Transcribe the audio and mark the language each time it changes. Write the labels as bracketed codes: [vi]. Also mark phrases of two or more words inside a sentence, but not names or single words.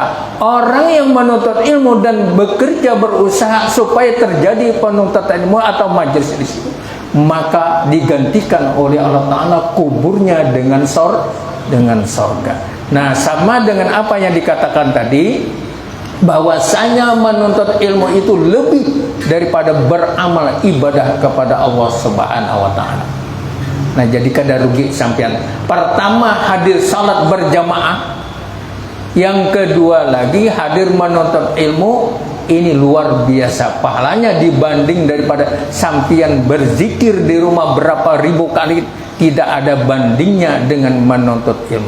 [id] Orang yang menuntut ilmu dan bekerja berusaha supaya terjadi penuntutan ilmu atau majelis di situ, maka digantikan oleh Allah Ta'ala kuburnya dengan sorga. Nah sama dengan apa yang dikatakan tadi, bahwasanya menuntut ilmu itu lebih daripada beramal ibadah kepada [ar] الله سبحانه وتعالى. [bjn] Nah jadi kada rugi sampean. Pertama hadir salat berjamaah, yang kedua lagi hadir menuntut ilmu. [id] Ini luar biasa pahalanya dibanding daripada sampian berzikir di rumah berapa ribu kali, tidak ada bandingnya dengan menuntut ilmu.